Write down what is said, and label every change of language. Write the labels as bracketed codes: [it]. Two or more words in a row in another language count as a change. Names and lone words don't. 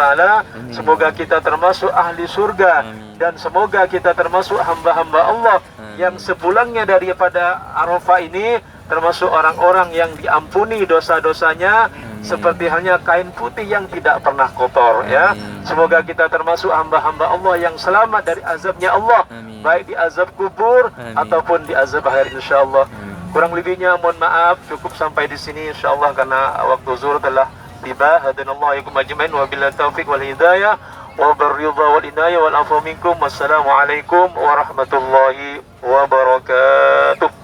[id] Semoga kita termasuk ahli surga. Dan semoga kita termasuk hamba-hamba Allah yang sepulangnya daripada Arafah ini termasuk orang-orang yang diampuni dosa-dosanya, seperti halnya kain putih yang tidak pernah kotor, ya. Semoga kita termasuk hamba-hamba Allah yang selamat dari azabnya Allah, baik di azab kubur ataupun di azab akhir, insyaallah. Kurang lebihnya mohon maaf, cukup sampai di sini insyaallah karena waktu zuhur telah tiba. [ar] هدانا الله وإياكم أجمعين وبالله التوفيق والهداية وبالرضا والعناية والعفو منكم. والسلام عليكم ورحمة الله وبركاته.